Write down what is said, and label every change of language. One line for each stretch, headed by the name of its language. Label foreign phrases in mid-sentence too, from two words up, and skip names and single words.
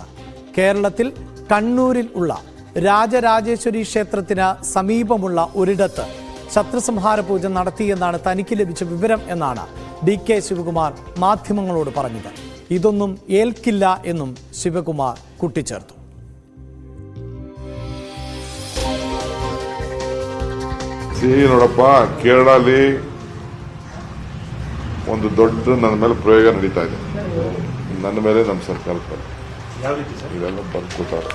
Malayalam: കേരളത്തിൽ കണ്ണൂരിൽ ഉള്ള രാജരാജേശ്വരി ക്ഷേത്രത്തിന് സമീപമുള്ള ഒരിടത്ത് ശത്രുസംഹാര പൂജ നടത്തിയെന്നാണ് തനിക്ക് ലഭിച്ച വിവരം എന്നാണ് DK ശിവകുമാർ മാധ്യമങ്ങളോട് പറഞ്ഞത്. ഇതൊന്നും ഏൽക്കില്ല എന്നും ശിവകുമാർ കൂട്ടിച്ചേർത്തു.
Kannada: ನೋಡಪ್ಪ, ಕೇರಳದಲ್ಲಿ ಒಂದು ದೊಡ್ಡ ನನ್ನ ಮೇಲೆ ಪ್ರಯೋಗ ನಡೀತಾ ಇದೆ. ನನ್ನ ಮೇಲೆ ನಮ್ಮ ಸರ್ಕಾರದ ಇದೆಲ್ಲ ಬರ್ಕೊತಾರೆ.